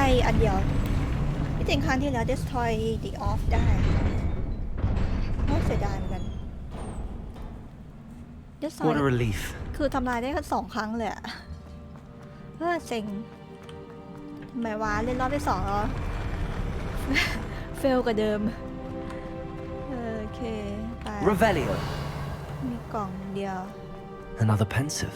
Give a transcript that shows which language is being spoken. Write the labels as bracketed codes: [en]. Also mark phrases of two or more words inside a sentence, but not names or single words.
[th] อันเดียวที่จริงครั้งที่แล้ว [en] destroy the off [th] ได้น่าเสียดายเหมือนกัน destroy [en] What a relief. [th] คือทำลายได้แค่2 ครั้งเลยอะเซ็งทำไมวะเล่นรอบที่2แล้ว เฟลกว่าเดิมโอเคไป [en] Revelio. [th] มีกล่องเดียว [en] Another pensive.